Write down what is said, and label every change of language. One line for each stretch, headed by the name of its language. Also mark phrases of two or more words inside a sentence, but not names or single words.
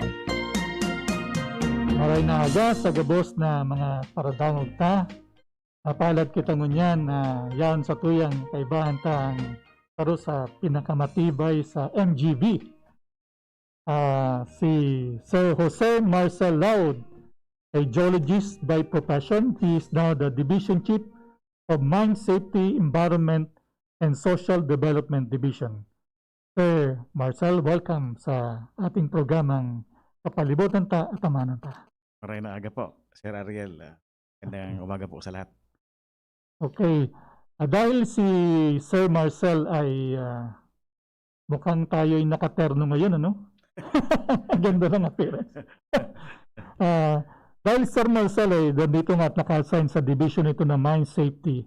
Bikol: Maray na aga sa gabos na mga paradangog ta. Napalat kita ngunyan na yan sa tuyang kaibahan ta ang taro sa pinakamatibay sa MGB.
English: Si Sir Jose Marcel Laud, a geologist by profession. He is now the Division Chief of Mine Safety, Environment, and Social Development Division.
Filipino: Sir Marcel, welcome sa ating programang Kapalibutan Ta at Amanan Ta.
Bikol: Maray na aga po, Sir Ariel.
Filipino: Gandang umaga po sa lahat. Okay. Dahil si Sir Marcel ay mukhang tayo ay nakaterno ngayon, ano? Ganda ng appearance. Dahil Sir Marcel ay dito nga at naka-assign sa division ito na Mine Safety.